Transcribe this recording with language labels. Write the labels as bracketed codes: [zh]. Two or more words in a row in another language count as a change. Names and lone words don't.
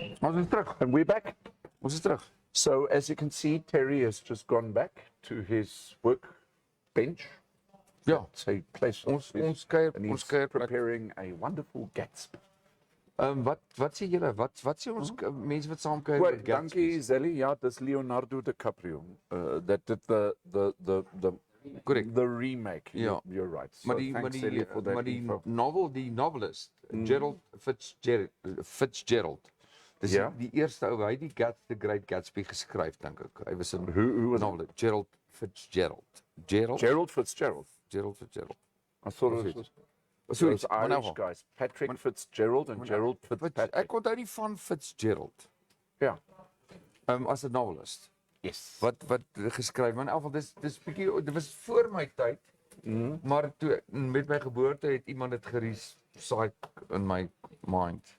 [af] Ons is terug. [en] And we're back. [af] Ons is terug. [en] So as you can see, Terry has just gone back to his work bench. [af] Ja. Sy place. Ons kuier, [en] and [af] ons [en] he's [af] kuier. [en] preparing a wonderful Gatsby. [af] Wat sê julle? Wat sê ons mense wat saam kuier [en] Well, [af] met Gatsby? dankie Zelly. Ja, dis Leonardo DiCaprio. [en] That did Correct. the remake. [af] Ja. [en] You're right. So [af] Maar die [en] thanks Zelly for that info. [af] novelist, Gerald Fitzgerald. Dis Ja. die eerste ou, hy het die Great Gatsby geskryf, dink ek. Hy was 'n [en] Who was [af] novelist, Gerald Fitzgerald. Gerald Fitzgerald. Gerald Fitzgerald. [en] I thought it was Sorry, those Irish guys. Patrick Fitzgerald and Gerald Fitzpatrick. [af] Ek onthou nie van Fitzgerald. Ja. As 'n novelist. [en] Yes. [af] Wat geskryf, maar in elk geval dis bietjie, dit was voor my tyd. Maar toe met my geboorte het iemand dit gerecycle [en] in my mind.